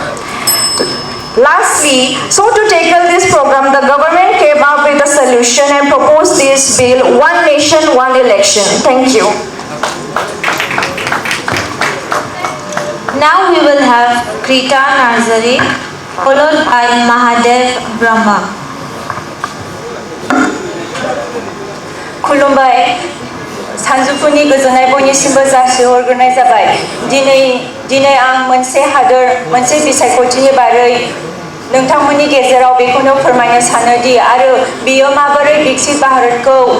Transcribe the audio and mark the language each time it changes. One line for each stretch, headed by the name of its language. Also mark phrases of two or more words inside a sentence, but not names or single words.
English: Lastly, so to tackle this program, the government came up with a solution and proposed this bill, One Nation, One Election. Thank you. Now we will have Krita Narzary, followed by Mahadev Brahma.
Bodo: खुलुमबाय सानजौफुनि गोजोननाय बयनिसिमबो जासिहरग्रोनाय जाबाय दिनै आं मोनसे हादोर मोनसे बिसायख'थिनि बारै नोंथांमोननि गेजेराव बेखौनो फोरमायनो सानोदि आरो बियो माबोरै विकसित भारतखौ